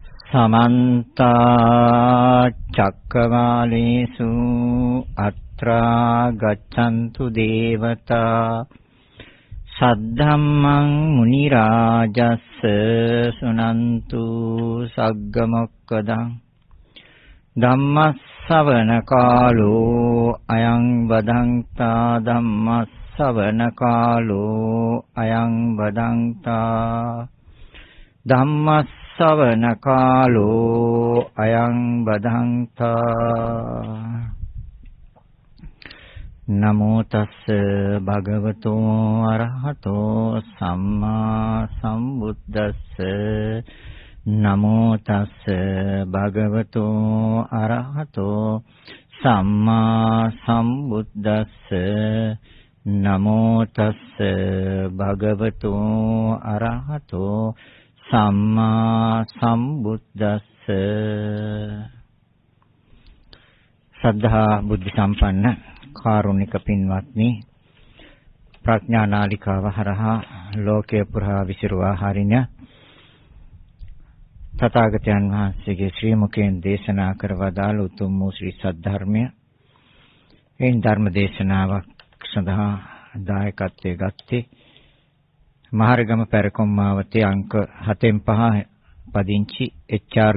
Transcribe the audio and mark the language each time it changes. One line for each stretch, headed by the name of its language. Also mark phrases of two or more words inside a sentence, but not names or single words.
Pali: समन्त चक्रवालेषु अत्रा गच्छन्तु देवता सद्धम्मं मुनिराजस्स सुनन्तु सग्गमोक्खदं धम्मස්සවන කාලෝ අයං වදන්තා ධම්මස්සවන කාලෝ අයං වදන්තා ධම්මස්සවන කාලෝ අයං වදන්තා නමෝ තස්ස භගවතෝ අරහතෝ සම්මා සම්බුද්දස්ස නමෝ තස්ස භගවතෝ අරහතෝ සම්මා සම්බුද්දස්ස නමෝ තස්ස භගවතෝ අරහතෝ සම්මා සම්බුද්දස්ස
Sinhala: සද්ධා බුද්ධ සම්පන්න කාරුණික පින්වත්නි ප්‍රඥා නාලිකාව හරහා ලෝකේ පුරා විසිරුවා හරින තථාගතයන් වහන්සේගේ ශ්‍රී මුඛයෙන් දේශනා කර වදාළ උතුම් වූ ශ්‍රී සද්ධර්මය එයින් ධර්ම දේශනාවක් සඳහා දායකත්වයේ ගත්තේ මහරගම පැරකොම් මාවතේ අංක 7-5 පදිංචි එච්.ආර්.